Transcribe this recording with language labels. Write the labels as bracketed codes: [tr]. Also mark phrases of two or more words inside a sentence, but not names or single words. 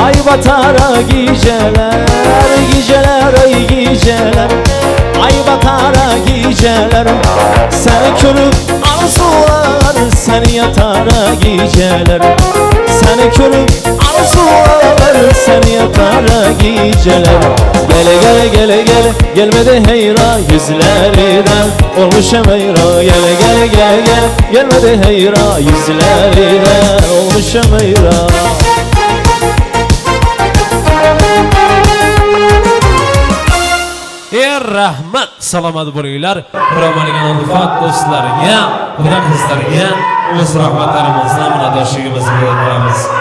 [az] batara geceler, geceler ay geceler, ay batara geceler. Seni körüp arzular, seni yatara geceler. Seni körüp arzular, seni yatara geceler. Gele gele gele gele, gelmedi heyra yüzlerden, olmuşam heyra. Gele gele gele gele, gelmedi heyra yüzlerden, olmuşam heyra. [uz] Rahmat, salomat bo'linglar. Biromagan ulfat do'stlarga, xudo qizlarga o'z rahmatlarimizni, minnatdorligimizni bildiramiz.